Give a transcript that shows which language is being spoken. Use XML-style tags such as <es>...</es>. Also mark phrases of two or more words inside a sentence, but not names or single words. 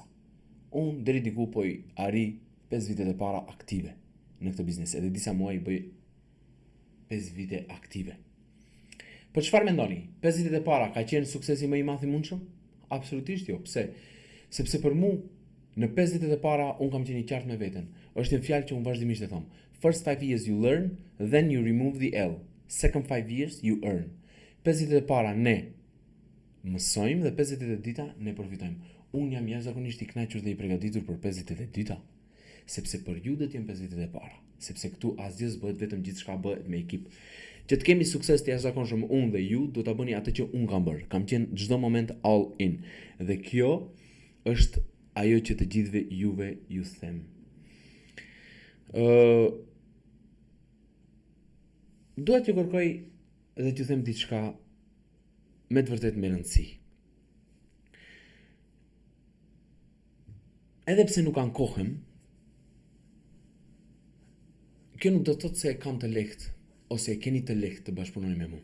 <sq>Unë deri diku po i arri 5 vitet e para aktive në këtë biznes, edhe disa muaj i bëj 5 vite aktive. Për çfarë mendoni? 5 vitet e para ka qenë suksesi më i madh i mundshëm? Absolutisht jo. Pse? Sepse për mu në 5 vitet e para unë kam qenë i qartë me veten. Është një fjalë që unë vazhdimisht e them.</sq> <en>First 5 years you learn, then you remove the L. Second 5 years you earn.</en> <sq>5 vitet e para ne mësojmë dhe 5 vitet e dyta ne përfitojmë. Unë jam jashtëzakonisht i kënaqur dhe i përgatitur për 5 vitet e dyta, sepse për ju do të jem 5 vitet e para, sepse këtu asgjë s'bëhet vetëm gjithçka bëhet me ekip. Që të kemi sukses të jashtëzakonshëm unë dhe ju do ta bëni atë që unë kam bërë. Kam qenë çdo moment</sq> <en>all in.</en> <sq>Dhe kjo është ajo që të gjithëve juve ju them. Dua t'ju kërkoj dhe t'ju them diçka me të vërtet me rëndësi. Edhe pse nuk ankohem, kjo nuk do të thotë se e kam të lehtë ose e keni të lehtë të bashkëpunoni me mua.</sq>